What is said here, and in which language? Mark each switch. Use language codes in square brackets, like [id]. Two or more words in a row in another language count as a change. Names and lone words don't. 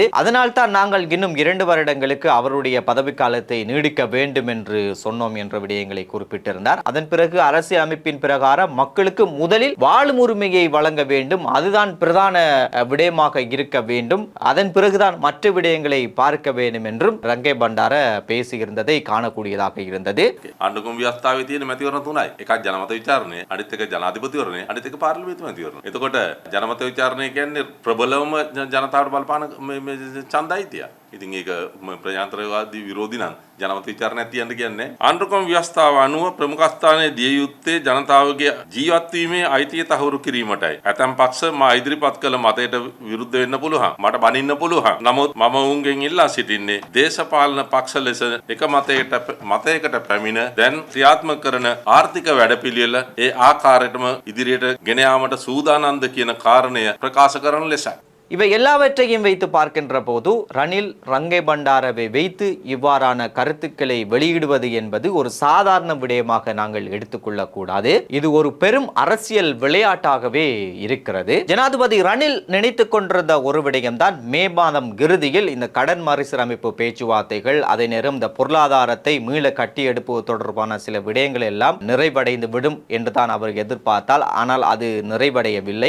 [ta] அதனால் தான் நாங்கள் இன்னும் 2 வருடங்களுக்கு அவருடைய பதவிக்காலத்தை நீடிக்க வேண்டும் என்று சொன்னோம் என்ற விடயங்களை குறிப்பிட்டிருந்தார். அதன் பிறகு அரசியல் அமைப்பின் பிரகாரம் மக்களுக்கு முதலில் வாழும் உரிமையை வழங்க வேண்டும், அதுதான் பிரதான விடயமாக இருக்க வேண்டும், அதன் பிறகுதான் மற்ற விடயங்களை பார்க்க வேண்டும் என்றும் ரங்கே பண்டார பேசியிருந்ததை காணக்கூடியதாக இருந்தது. [si] අන්ඩුකුම් ව්‍යවස්ථාවේ තියෙන මැතිවරණ තුනයි. එකක් ජනමත විචාරණය, අනිත් එක ජනාධිපතිවරණය, අනිත් එක පාර්ලිමේන්තු මැතිවරණය. එතකොට ජනමත විචාරණය කියන්නේ ප්‍රබලවම ජනතාවට බලපාන ඡන්දයිතිය. ඉතින් ඒක ප්‍රජාතන්ත්‍රවාදී විරෝධී නම් ජනමත විචාරණයක් තියන්න කියන්නේ. අන්ඩුකුම් ව්‍යවස්ථාව අනුව ප්‍රමුඛස්ථානයේ දිය යුත්තේ ජනතාවගේ ජීවත් වීමේ අයිතිය තහවුරු කිරීමටයි. ඇතැම් පක්ෂ මා ඉදිරිපත් කළ මතයට විරුද්ධ වෙන්න පුළුවන්, මට බනින්න පුළුවන්. නමුත් මම උන්ගෙන් ඉල්ලා සිටින්නේ දේශපාලන පක්ෂ ලෙස එක මතයකට පැමිණ දැන් ක්‍රියාත්මක කරන ආර්ථික වැඩපිළිවෙල ඒ ආකාරයටම ඉදිරියට ගෙන යාමට සූදානම්ද කියන කාරණය ප්‍රකාශ කරන ලෙසයි. [ta] இவை எல்லாவற்றையும் வைத்து பார்க்கின்ற போது ரணில் ரங்கே பண்டாரவை வைத்து இவ்வாறான கருத்துக்களை வெளியிடுவது என்பது ஒரு சாதாரண விடயமாக நாங்கள் எடுத்துக்கொள்ளக்கூடாது. இது ஒரு பெரும் அரசியல் விளையாட்டாகவே இருக்கிறது. ஜனாதிபதி ரணில் நினைத்துக் கொண்டிருந்த ஒரு விடயம்தான், மே மாதம் இறுதியில் இந்த கடன் மறுசீரமைப்பு பேச்சுவார்த்தைகள், அதே நேரம் இந்த பொருளாதாரத்தை மீள கட்டியெடுப்பது தொடர்பான சில விடயங்கள் எல்லாம் நிறைவடைந்து விடும் என்றுதான் அவர் எதிர்பார்த்தால், ஆனால் அது நிறைவடையவில்லை.